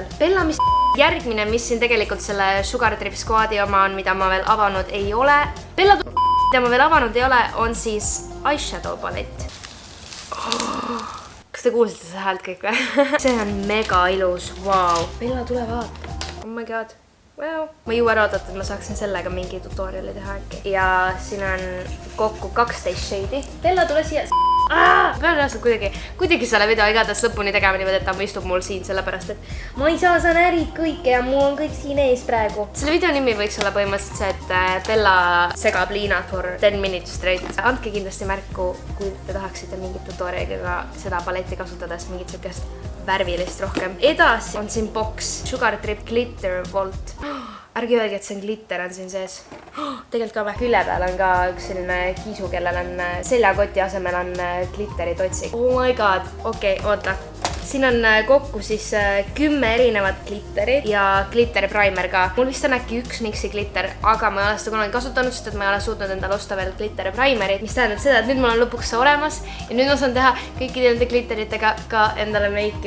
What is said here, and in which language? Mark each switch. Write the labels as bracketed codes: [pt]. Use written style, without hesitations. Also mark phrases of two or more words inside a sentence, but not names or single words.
[et] Bella, mis järgmine, mis siin tegelikult selle Sugar Trip Squadi oma on, mida ma veel avanud ei ole. Bella, mida ma veel avanud ei ole, on siis eyeshadow palett. Kas te kuulsite see häält kõik või? See on mega ilus, wow. Bella, tule vaata. [en] Oh my god. [et] Wow. Ma ei jõua ära oodata, et ma saaksin sellega mingi tutoriali teha äkki. Ja siin on kokku 12 shade'i. Bella, tule siia. Pean reaalselt kuidagi selle video igatahes lõpuni tegema niimoodi, et ta istub mul siin sellepärast, et ma ei saa, sa närid kõike ja mul on kõik siin ees praegu. Selle video nimi võiks olla põhimõtteliselt see, et Bella segab Liinat [en] for 10 minutes straight. [et] Andke kindlasti märku, kui te tahaksite mingit tutorialiga seda paletti kasutades mingit sellist värvilist rohkem. Edasi on siin box Sugar Trip Glitter Vault. Ärge öelge, et see on glitter on siin sees. Tegelikult ka külje peal on ka üks selline kiisu, kellel on seljakoti asemel on glitterit otsik. [en] Oh my god, [et] okei, oota. siin on kokku siis 10 erinevat glitterit ja glitteri primer ka. Mul vist on äkki üks NYXi glitter, aga ma ei ole seda kunagi kasutanud, sest et ma ei ole suutnud endale osta veel glitteri primerit, mis tähendab seda, et nüüd mul on lõpuks see olemas ja nüüd ma saan teha kõikide nende glitteritega ka endale meiki.